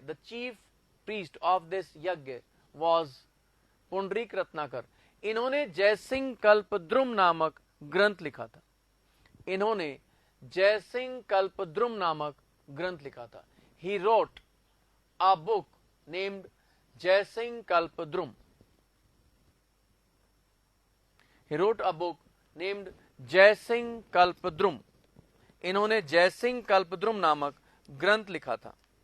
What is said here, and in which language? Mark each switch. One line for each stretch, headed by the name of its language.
English: The chief priest of this yagya was Pundarik Ratnakar.
Hindi: इन्होंने जयसिंह कल्पद्रुम नामक ग्रंथ लिखा था। इन्होंने जयसिंह कल्पद्रुम नामक ग्रंथ लिखा था।
English: He wrote a book named Jaisingh Kalpadrum. He wrote a book named Jaisingh Kalpadrum.
Hindi: इन्होंने जयसिंह कल्पद्रुम नामक ग्रंथ लिखा था।